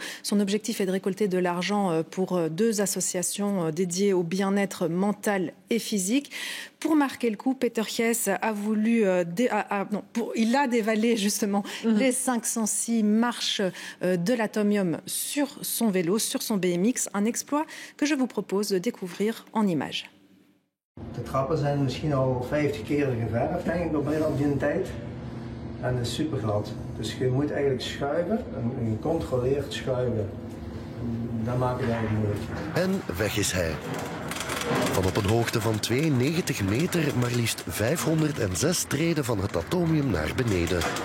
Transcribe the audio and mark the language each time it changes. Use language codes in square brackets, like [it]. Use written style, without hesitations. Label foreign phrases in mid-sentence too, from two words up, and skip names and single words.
[fr] Son objectif est de récolter de l'argent pour 2 associations dédiées au bien-être mental et physique. Pour marquer le coup, Peter Hess a voulu... il a dévalé justement les 506 marches de l'Atomium sur son vélo, sur son BMX. Un exploit que je vous propose de découvrir en images. [nl] De trappen zijn misschien al 50 keer geverfd, denk ik, op die tijd. En het is super glad. Dus je moet eigenlijk schuiven, en gecontroleerd schuiven. Dat maakt het eigenlijk moeilijk. En weg is hij. Van op een hoogte van 92 meter maar liefst 506 treden van het Atomium naar beneden.